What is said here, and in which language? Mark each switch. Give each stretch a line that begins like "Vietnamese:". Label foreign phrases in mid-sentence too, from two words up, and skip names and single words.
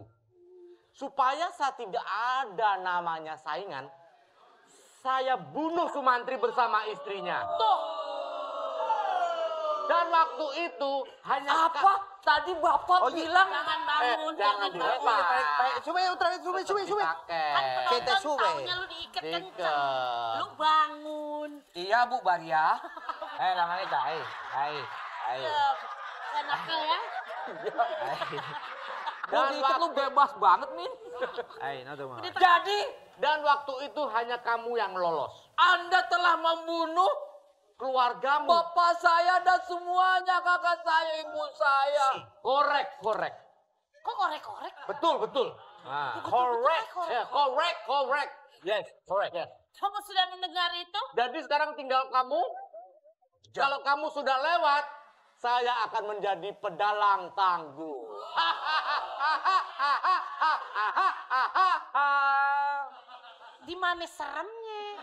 Indonesian: Supaya saya tidak ada namanya saingan, saya bunuh Sumantri bersama istrinya. Tuh. Dan waktu itu hanya... Apa? Tadi Bapak bilang... Jangan bangun. jangan dilempar.
Spanish: Sube otra vez, sube.
Indonesian: Pakai. Kita Penonton sube. taunya lu diikat Diikat. kenceng. Lu bangun. Iya Bu Baria. Namanya kita, ayo. Saya nakal ya. Mau diikat lu bebas banget nih. Jadi, dan waktu itu hanya kamu yang lolos. Anda telah membunuh Keluargamu. bapak saya dan semuanya, kakak saya, ibu saya. Korek. Kok korek-korek? Betul.
English: Correct. Correct. Yes, correct. Yes.
Indonesian: Kamu sudah mendengar itu? Jadi sekarang tinggal kamu. Kalau kamu sudah lewat, saya akan menjadi pedalang tangguh. Di mana seremnya?